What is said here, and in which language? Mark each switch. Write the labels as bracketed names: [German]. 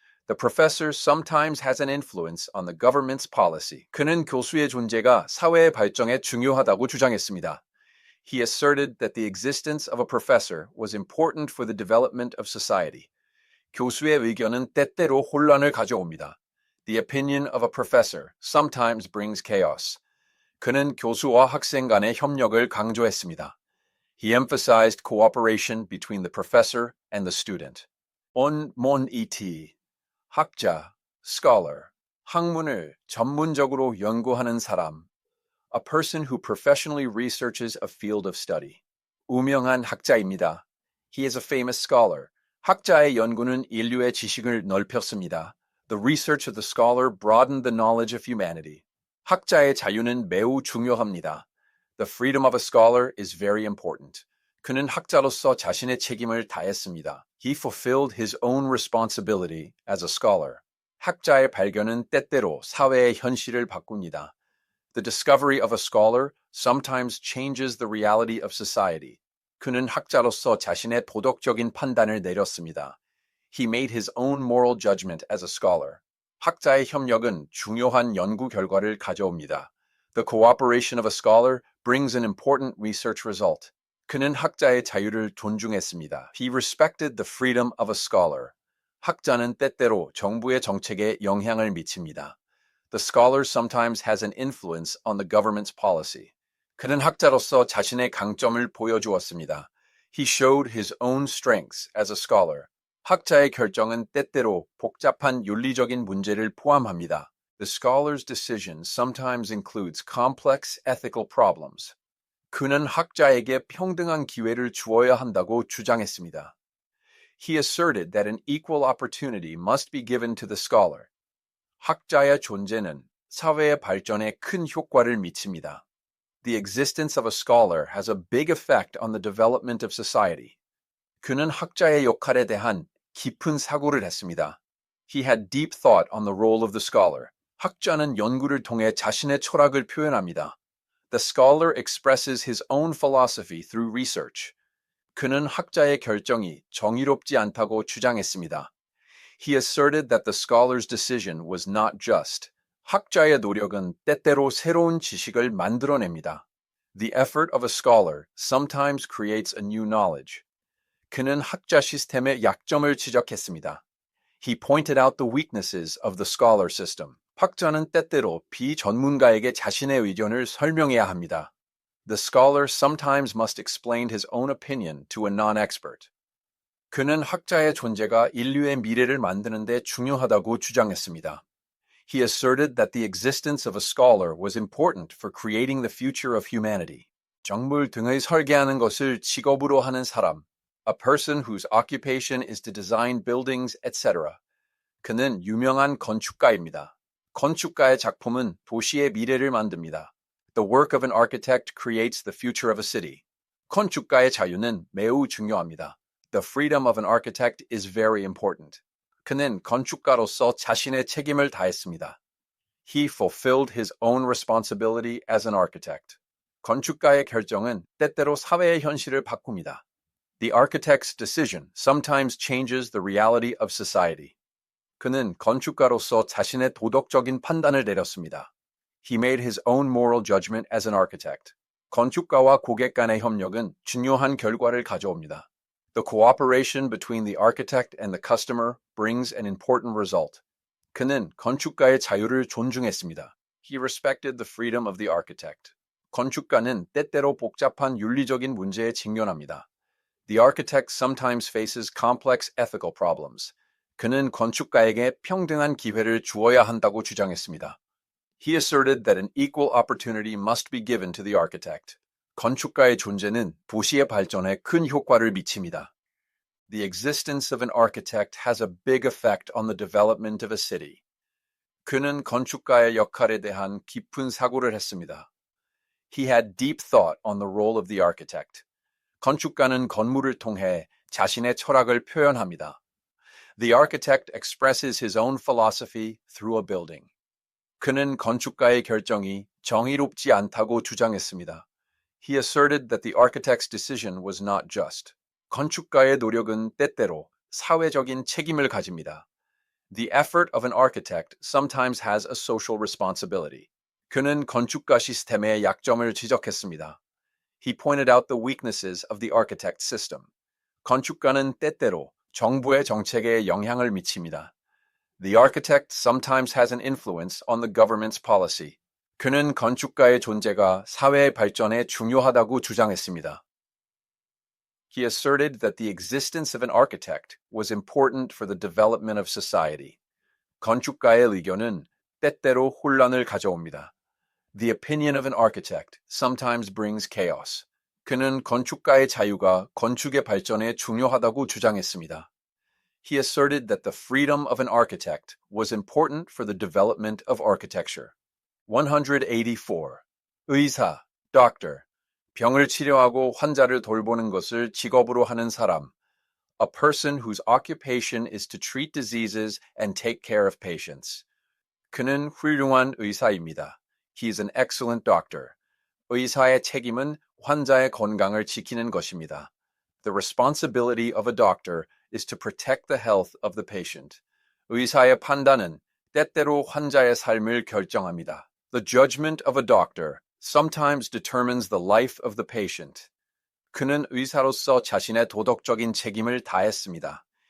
[English] The professor sometimes has an influence on the government's policy. [Korean] 그는 교수의 존재가 사회의 발전에 중요하다고 주장했습니다. [English] He asserted that the existence of a professor was important for the development of society. [Korean] 교수의 의견은 때때로 혼란을 가져옵니다. [English] The opinion of a professor sometimes brings chaos. [Korean] 그는 교수와 학생 간의 협력을 강조했습니다. [English] He emphasized cooperation between the professor and the student. onmonit, 학자, scholar, [Korean] 학문을 전문적으로 연구하는 사람, [English] a person who professionally researches a field of study. [Korean] 유명한 학자입니다. [English] He is a famous scholar. [Korean] 학자의 연구는 인류의 지식을 넓혔습니다. [English] The research of the scholar broadened the knowledge of humanity. [Korean] 학자의 자유는 매우 중요합니다. [English] The freedom of a scholar is very important. [Korean] 그는 학자로서 자신의 책임을 다했습니다. [English] He fulfilled his own responsibility as a scholar. [Korean] 학자의 발견은 때때로 사회의 현실을 바꿉니다. [English] The discovery of a scholar sometimes changes the reality of society. [Korean] 그는 학자로서 자신의 도덕적인 판단을 내렸습니다. [English] He made his own moral judgment as a scholar. [Korean] 학자의 협력은 중요한 연구 결과를 가져옵니다. [English] The cooperation of a scholar brings an important research result. [Korean] 그는 학자의 자유를 존중했습니다. [English] He respected the freedom of a scholar. [Korean] 학자는 때때로 정부의 정책에 영향을 미칩니다. [English] The scholar sometimes has an influence on the government's policy. [Korean] 그는 학자로서 자신의 강점을 보여주었습니다. [English] He showed his own strengths as a scholar. [Korean] 학자의 결정은 때때로 복잡한 윤리적인 문제를 포함합니다. [English] The scholar's decision sometimes includes complex ethical problems. [Korean] 그는 학자에게 평등한 기회를 주어야 한다고 주장했습니다. [English] He asserted that an equal opportunity must be given to the scholar. [Korean] 학자의 존재는 사회의 발전에 큰 효과를 미칩니다. [English] The existence of a scholar has a big effect on the development of society. [Korean] 그는 학자의 역할에 대한 깊은 사고를 했습니다. [English] He had deep thought on the role of the scholar. [Korean] 학자는 연구를 통해 자신의 철학을 표현합니다. [English] The scholar expresses his own philosophy through research. [Korean] 그는 학자의 결정이 정의롭지 않다고 주장했습니다. [English] He asserted that the scholar's decision was not just. [Korean] 학자의 노력은 때때로 새로운 지식을 만들어냅니다. [English] The effort of a scholar sometimes creates a new knowledge. [Korean] 그는 학자 시스템의 약점을 지적했습니다. [English] He pointed out the weaknesses of the scholar system. [Korean] 학자는 때때로 비전문가에게 자신의 의견을 설명해야 합니다. [English] The scholar sometimes must explain his own opinion to a non-expert. [Korean] 그는 학자의 존재가 인류의 미래를 만드는 데 중요하다고 주장했습니다. [English] He asserted that the existence of a scholar was important for creating the future of humanity. [Korean] 정물 등의 설계하는 것을 직업으로 하는 사람, [English] a person whose occupation is to design buildings, etc. [Korean] 그는 유명한 건축가입니다. 건축가의 작품은 도시의 미래를 만듭니다. [English] The work of an architect creates the future of a city. [Korean] 건축가의 자유는 매우 중요합니다. [English] The freedom of an architect is very important. [Korean] 그는 건축가로서 자신의 책임을 다했습니다. [English] He fulfilled his own responsibility as an architect. [Korean] 건축가의 결정은 때때로 사회의 현실을 바꿉니다. [English] The architect's decision sometimes changes the reality of society. [Korean] 그는 건축가로서 자신의 도덕적인 판단을 내렸습니다. [English] He made his own moral judgment as an architect. [Korean] 건축가와 고객 간의 협력은 중요한 결과를 가져옵니다. [English] The cooperation between the architect and the customer brings an important result. [Korean] 그는 건축가의 자유를 존중했습니다. [English] He respected the freedom of the architect. [Korean] 건축가는 때때로 복잡한 윤리적인 문제에 직면합니다. [English] The architect sometimes faces complex ethical problems. [Korean] 그는 건축가에게 평등한 기회를 주어야 한다고 주장했습니다. [English] He asserted that an equal opportunity must be given to the architect. [Korean] 건축가의 존재는 도시의 발전에 큰 효과를 미칩니다. [English] The existence of an architect has a big effect on the development of a city. [Korean] 그는 건축가의 역할에 대한 깊은 사고를 했습니다. [English] He had deep thought on the role of the architect. [Korean] 건축가는 건물을 통해 자신의 철학을 표현합니다. [English] The architect expresses his own philosophy through a building. [Korean] 그는 건축가의 결정이 정의롭지 않다고 주장했습니다. [English] He asserted that the architect's decision was not just. [Korean] 건축가의 노력은 때때로 사회적인 책임을 가집니다. [English] The effort of an architect sometimes has a social responsibility. [Korean] 그는 건축가 시스템의 약점을 지적했습니다. [English] He pointed out the weaknesses of the architect system. [Korean] 건축가는 때때로 정부의 정책에 영향을 미칩니다. [English] The architect sometimes has an influence on the government's policy. [Korean] 그는 건축가의 존재가 사회의 발전에 중요하다고 주장했습니다. [English] He asserted that the existence of an architect was important for the development of society. [Korean] 건축가의 의견은 때때로 혼란을 가져옵니다. [English] The opinion of an architect sometimes brings chaos. [Korean] 그는 건축가의 자유가 건축의 발전에 중요하다고 주장했습니다. [English] He asserted that the freedom of an architect was important for the development of architecture. [Korean] 184. 의사, doctor. 병을 치료하고 환자를 돌보는 것을 직업으로 하는 사람. [English] A person whose occupation is to treat diseases and take care of patients. [Korean] 그는 훌륭한 의사입니다. [English] He is an excellent doctor. [Korean] 의사의 책임은 환자의 건강을 지키는 것입니다. [English] The responsibility of a doctor is to protect the health of the patient. [Korean] 의사의 판단은 때때로 환자의 삶을 결정합니다. [English] The judgment of a doctor sometimes determines the life of the patient. [Korean] 그는 의사로서 자신의 도덕적인 책임을 다했습니다.